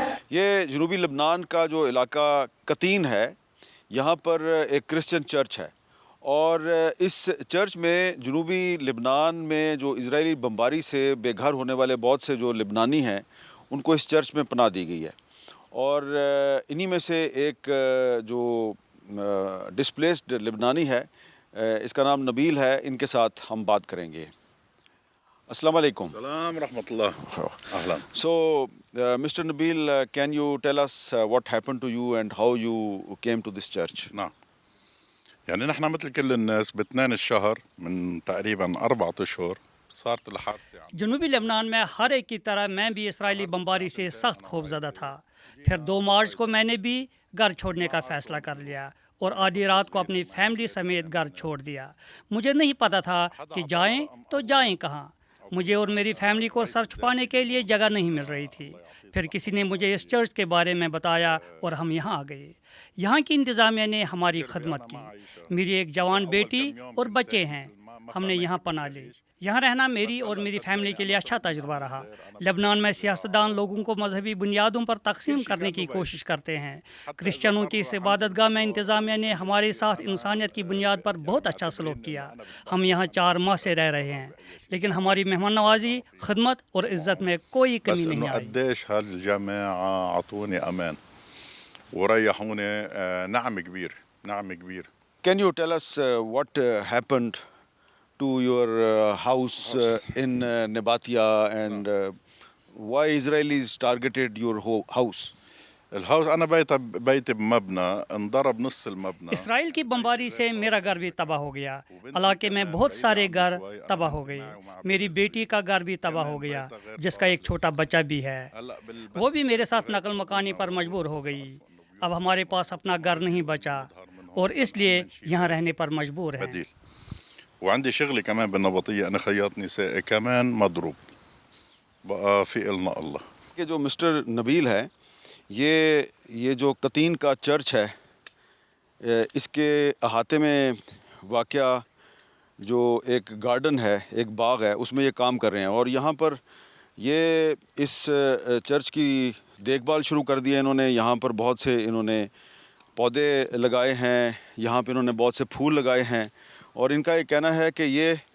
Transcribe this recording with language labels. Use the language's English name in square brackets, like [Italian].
[Urdu] یہ جنوبی لبنان کا جو علاقہ قطین ہے یہاں پر ایک کرسچن چرچ ہے، اور اس چرچ میں جنوبی لبنان میں جو اسرائیلی بمباری سے بے گھر ہونے والے بہت سے جو لبنانی ہیں ان کو اس چرچ میں پناہ دی گئی ہے، اور انہی میں سے ایک جو ڈسپلیسڈ لبنانی ہے اس کا نام نبیل ہے، ان کے ساتھ ہم بات کریں گے۔ السلام علیکم۔ [Arabic] السلام ورحمة الله. أهلا. [English] So, Mr. Nabil, can you tell us what happened to you and how you came to this church? [Arabic] نعم، يعني نحن مثل كل الناس ب2 الشهر من تقريبا 4 أشهر صارت الحادثة. [Urdu] جنوبی لبنان میں ہر ایک کی طرح میں بھی اسرائیلی بمباری سے سخت خوفزدہ تھا۔ پھر 2 مارچ کو میں نے بھی گھر چھوڑنے کا فیصلہ کر لیا اور آدھی رات کو اپنی فیملی سمیت گھر چھوڑ دیا۔ مجھے نہیں پتا تھا کہ جائیں تو جائیں کہاں۔ مجھے اور میری فیملی کو سر چھپانے کے لیے جگہ نہیں مل رہی تھی۔ پھر کسی نے مجھے اس چرچ کے بارے میں بتایا اور ہم یہاں آ گئے۔ یہاں کی انتظامیہ نے ہماری خدمت کی۔ میری ایک جوان بیٹی اور بچے ہیں، ہم نے یہاں پناہ لی۔ یہاں رہنا میری اور میری فیملی کے لیے اچھا تجربہ رہا۔ لبنان میں سیاستدان لوگوں کو مذہبی بنیادوں پر تقسیم کرنے کی کوشش کرتے ہیں۔ کرسچنوں کی اس عبادت گاہ میں انتظامیہ نے ہمارے ساتھ انسانیت کی بنیاد پر بہت اچھا سلوک کیا۔ ہم یہاں 4 ماہ سے رہ رہے ہیں، لیکن ہماری مہمان نوازی، خدمت اور عزت میں کوئی کمی نہیں آئی۔ [Arabic] قديش هالجماعة عطوني أمان وريحوني، نعم كبير، نعم كبير. [English] Can you tell us what happened to your house in Nabatia and why Israelis targeted your house? [Arabic] الهاوس أنا بيتي بمبنى انضرب نص المبنى. [Urdu] اسرائیل کی بمباری سے میرا گھر بھی تباہ ہو گیا۔ علاقے میں بہت سارے گھر تباہ ہو گئے۔ میری بیٹی کا گھر بھی تباہ ہو گیا، جس کا ایک چھوٹا بچہ بھی ہے۔ وہ بھی میرے ساتھ نقل مکانی پر مجبور ہو گئی۔ اب ہمارے پاس اپنا گھر نہیں بچا اور اس لیے یہاں رہنے پر مجبور ہیں۔ [Arabic] بديل. وعندي شغلي كمان بالنبطية، أنا خياط نسائي كمان مضروب. بقى في إلنا الله. [Urdu] کہ جو مسٹر نبیل ہے، یہ جو قطین کا چرچ ہے، اس کے احاطے میں واقع جو ایک گارڈن ہے، ایک باغ ہے، اس میں یہ کام کر رہے ہیں، اور یہاں پر یہ اس چرچ کی دیکھ بھال شروع کر دی ہے انہوں نے۔ یہاں پر بہت سے انہوں نے پودے لگائے ہیں، یہاں پہ انہوں نے بہت سے پھول لگائے ہیں، اور ان کا یہ کہنا ہے کہ یہ